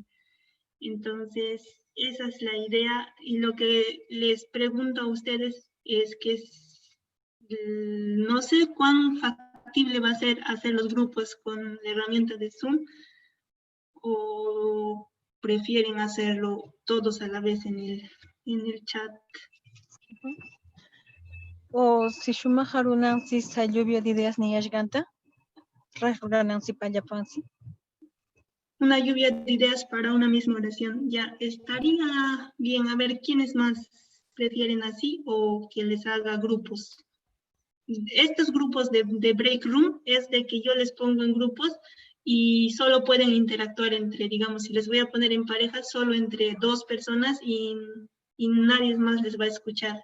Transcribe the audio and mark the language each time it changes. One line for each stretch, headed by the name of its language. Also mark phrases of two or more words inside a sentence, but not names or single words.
Spanish: Entonces, esa es la idea, y lo que les pregunto a ustedes es que no sé cuán factible va a ser hacer los grupos con la herramienta de Zoom, o prefieren hacerlo todos a la vez en el chat.
Quechua: O si shumaharunan si sa
Spanish: lluvia de ideas
Quechua: ni yashganta, rasuranan si payapansi.
Spanish: Una lluvia de ideas para una misma oración. Ya estaría bien, a ver quiénes más prefieren así o que les haga grupos. Estos grupos de break room es de que yo les pongo en grupos y solo pueden interactuar entre, digamos, si les voy a poner en pareja, solo entre 2 personas y nadie más les va a escuchar.